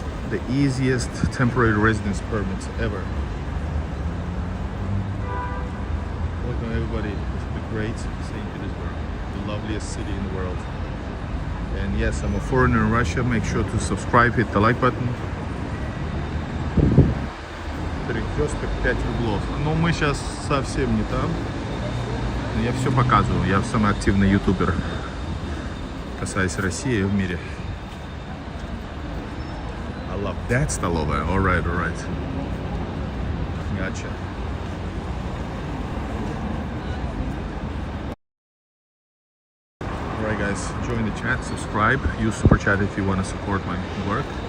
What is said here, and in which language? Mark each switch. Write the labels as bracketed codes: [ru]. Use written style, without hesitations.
[en] The easiest temporary residence permits ever. Welcome everybody to the great St. Petersburg, the loveliest city in the world. And yes, I'm a foreigner in Russia. Make sure to subscribe, hit the like button. [ru] Перекресток 5 рублев. Но мы сейчас совсем не там. Я все показываю. Я самый активный ютубер, касаясь России в мире. [en] I love that столовая. Alright. Gotcha. Alright guys, join the chat, subscribe, use super chat if you want to support my work.